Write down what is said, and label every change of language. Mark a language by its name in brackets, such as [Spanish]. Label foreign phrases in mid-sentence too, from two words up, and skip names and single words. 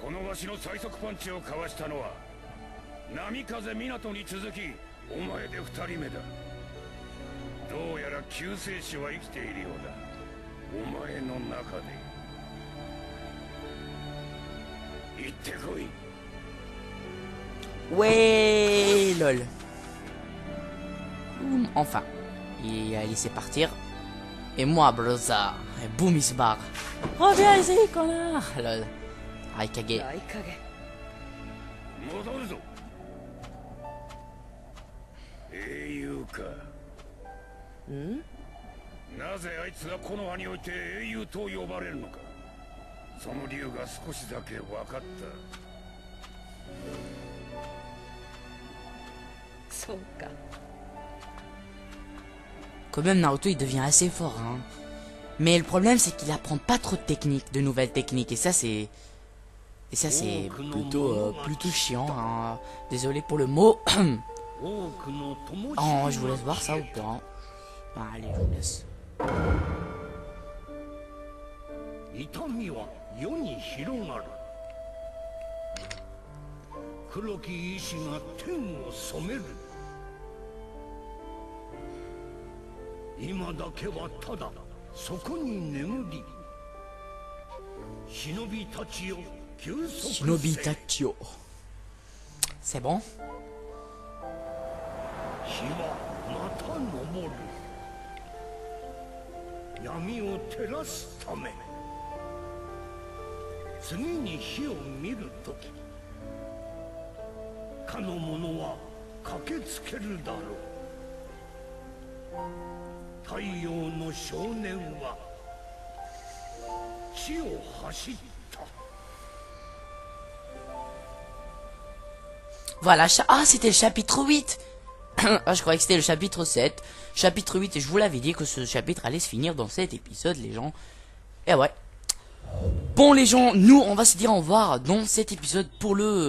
[Japanese] このわしの最速パンチをかわしたのは波風湊に続きお前で2人目だ。どうやら救世主は生きているようだ。お前の中で行ってこい。 [French] Ouais, lol. Enfin, il a laissé partir. Et moi, Broza, boum, il se barre. Reviens ici, connard. Lol. Raikage. [Japanese] 戻るぞ。英雄か。なぜあいつがこの葉において英雄と呼ばれるのか。その理由が少しだけ分かった。 [French] Quand même Naruto il devient assez fort hein. Mais le problème c'est qu'il apprend pas trop de techniques, de nouvelles techniques et ça c'est plutôt chiant hein. Désolé pour le mot. Oh je vous laisse voir ça ou pas. Allez je vous laisse. [Japanese] 黒き意志が天を染める。今だけはただそこに眠り。忍びたちよ休息せ。忍びたちよ. [French] C'est bon? [Japanese] はまた昇る。闇を照らすため。次に火を見るとき、かの者は駆けつけるだろう。太陽の少年は地を走った。 [French] Voilà, ah c'était le chapitre 8. Ah, je croyais que c'était le chapitre 7. Chapitre 8, et je vous l'avais dit que ce chapitre allait se finir dans cet épisode, les gens. Et ouais. Bon les gens, nous on va se dire au revoir dans cet épisode pour le...